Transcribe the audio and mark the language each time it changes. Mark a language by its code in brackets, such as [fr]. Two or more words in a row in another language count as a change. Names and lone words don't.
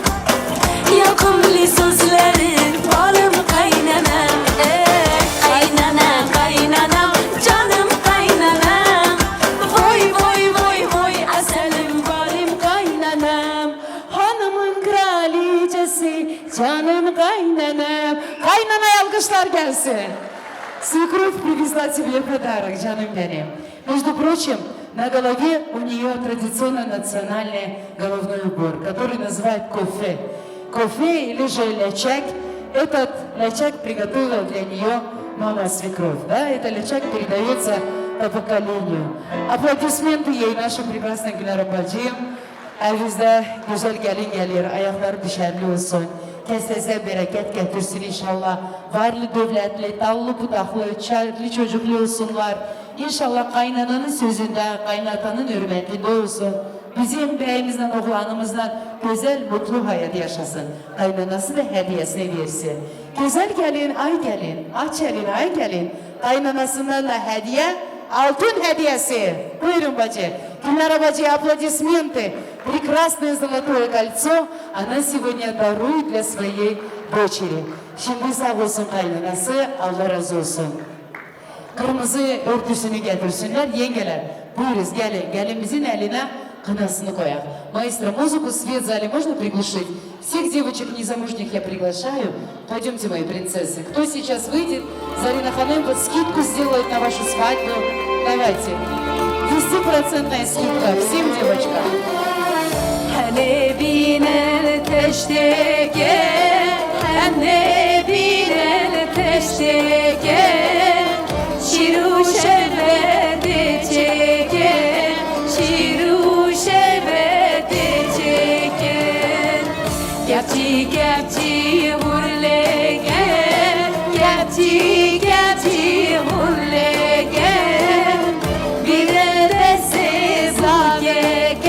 [tr] Yakımlı sözlerin balım kaynanam Kaynana kaynanam canım kaynanam Vay vay vay vay aselim balım kaynanam Hanımın kraliçesi, canım kaynanam. Kaynanaya alkışlar gelsin. [ru] Свекровь привезла тебе подарок, [tr] canım benim. [ru] Между прочим, на голове у нее традиционно национальный головной убор, который называют кофе. Кофе или же лячак. Этот лячак приготовила для нее мама свекровь. Да? Это лячак передается по поколению. Аплодисменты ей нашим прекрасным Gülnar Bacı'yım. [tr] Evinizde güzel gelin gelir, ayakları düşerli olsun. Kesese bereket getirsin inşallah. Varlı, dövletli, dallı, budaklı, çarlı çocuklu olsunlar. İnşallah kaynananın sözünde, kaynatanın hürmetinde olsun. Bizim beyimizle, oğlanımızla güzel, mutlu hayat yaşasın. Kaynanası da hediyesini versin. Güzel gelin, ay gelin, aç gelin, ay gelin. Kaynanasından da hediye, altın hediyesi. Buyurun bacı. Gülnar Bacı, [ru] аплодисменты. Прекрасное золотое кольцо она сегодня дарует для своей дочери. [tr] Şimdi sağ olsun kaynanası, Allah razı olsun. Kırmızı örtüsünü getirsinler yengeler. Buyuruz gelin, gelinimizin eline kınasını koyak. [ru] Маэстро, музыку, свет в зале можно приглушить? Всех девочек незамужних я приглашаю. Пойдемте, мои принцессы. Кто сейчас выйдет, Зарина Ханым вот скидку сделает на вашу свадьбу. Давайте. 10% скидка всем девочкам. Hele biner teşteke Hele biner teşteke Şiru şerbeti çeken Şiru şerbeti çeken Gepçi gepçi hurlegen Gepçi gepçi hurlegen Bir de sezage